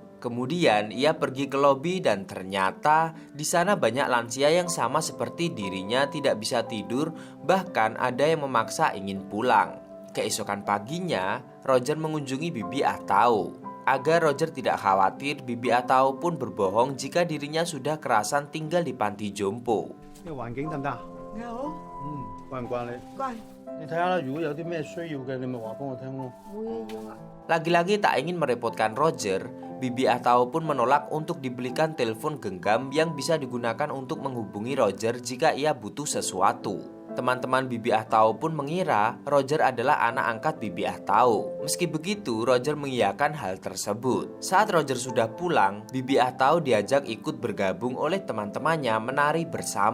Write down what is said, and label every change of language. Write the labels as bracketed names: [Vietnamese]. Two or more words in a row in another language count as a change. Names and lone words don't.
[Indonesian] Kemudian ia pergi ke lobi dan ternyata di sana banyak lansia yang sama seperti dirinya tidak bisa tidur, bahkan ada yang memaksa ingin pulang. Keesokan paginya, Roger mengunjungi bibi Ah Tao. Agar Roger tidak khawatir, bibi Ah Tao pun berbohong jika dirinya sudah kerasan tinggal di panti jompo. [Cantonese] 呢個環境得唔得啊？你好，慣唔慣你？乖，你睇下啦，如果有啲咩需要嘅，你咪話幫我聽咯。冇嘢要啊。 [Indonesian] Lagi-lagi tak ingin merepotkan Roger, bibi Ah Tao pun menolak untuk dibelikan telepon genggam yang bisa digunakan untuk menghubungi Roger jika ia butuh sesuatu. Teman-teman bibi Ah Tao pun mengira Roger adalah anak angkat bibi Ah Tao. Meski begitu, Roger mengiyakan hal tersebut. Saat Roger sudah pulang, bibi Ah Tao diajak ikut bergabung oleh teman-temannya menari bersama.